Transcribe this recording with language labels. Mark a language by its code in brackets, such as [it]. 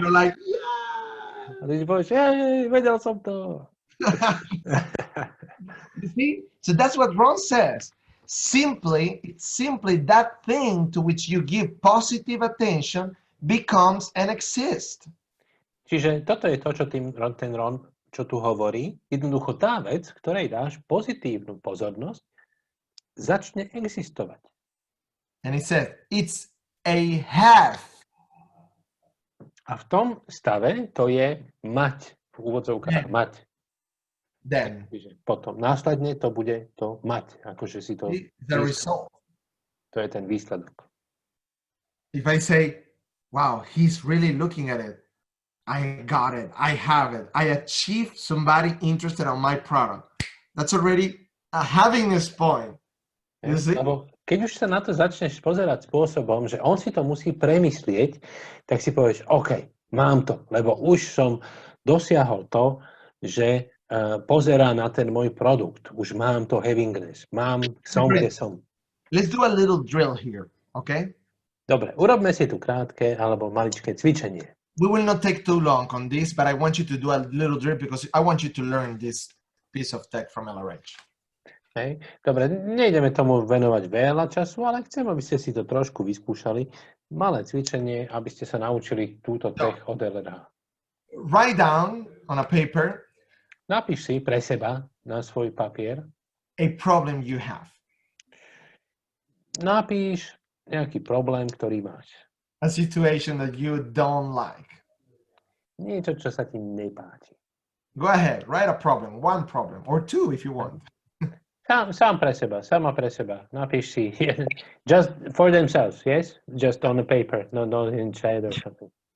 [en] You're like, yeah. [sk] A ty si povieš, vedel som to. [en] You see? So that's what Ron says. It's simply that thing to which you give positive attention becomes and exists. [sk] Čiže toto je to, čo ten Ron, čo tu hovorí. Jednoducho tá vec, ktorej dáš pozitívnu pozornosť, začne existovať. [en] And he says, it's a have. [sk] A v tom stave to je mať, v úvodzovkách mať. [en] Then [sk] Čiže potom následne to bude to mať, akože si to... [en] the result. [sk] To je ten výsledok. [en] If I say, wow, he's really looking at it. I got it. I have it. I achieved somebody interested on my product. That's already a havingness point. You see? [sk] Lebo keď už sa na to začneš pozerať spôsobom, že on si to musí premyslieť, tak si povieš, OK, mám to, lebo už som dosiahol to, že pozerá na ten môj produkt. Už mám to havingness. Som, kde som. [en] Let's do a little drill here, okay? [sk] Dobre, urobme si tu krátke alebo maličké cvičenie. [en] We will not take too long on this, but I want you to do a little drill because I want you to learn this piece of tech from LRH. [sk] Hej. Dobre, nejdeme tomu venovať veľa času, ale chcem, aby ste si to trošku vyskúšali. Malé cvičenie, aby ste sa naučili túto tech od LRH. [en] Write down on a paper [sk] Napíš si pre seba na svoj papier. [en] a problem you have. [sk] Napíš nejaký problém, ktorý máš. [en] A situation that you don't like. [sk] Niečo, čo sa ti nepáči. [en] Go ahead, write a problem, one problem, or two if you want. [sk] Sám pre seba, sama pre seba. Napíš si, [en] just for themselves, yes? Just on the paper, not in chat or something.